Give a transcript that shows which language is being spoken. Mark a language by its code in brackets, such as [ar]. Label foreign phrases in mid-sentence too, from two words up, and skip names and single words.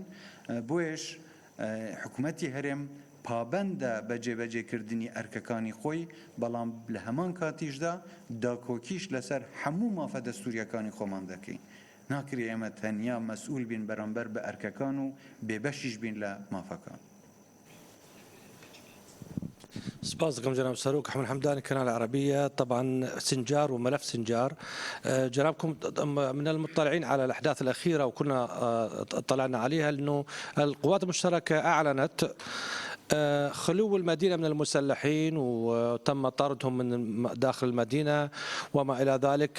[ckb] بۆیش حکوومەتی هەرێم پابەندە بە جێبەجێکردنی ئەرکەکانی خۆی، بەڵام لە هەمان کاتیشدا داکۆکیش لەسەر هەموو مافە دەستوریەکانی خۆمان دەکەین. ناکری ئێمە تەنیا مەسئول بین بەرامبەر بە ئەرکەکان و بێبەشیش بین لە مافەکان. سباز دكم جناب ساروق. [ar] أحمد حمداني قناة العربية. طبعا سنجار وملف سنجار، جنابكم من المطلعين على الأحداث الأخيرة وكنا اطلعنا عليها أنه القوات المشتركة أعلنت خلو المدينة من المسلحين وتم طردهم من داخل المدينة وما إلى ذلك.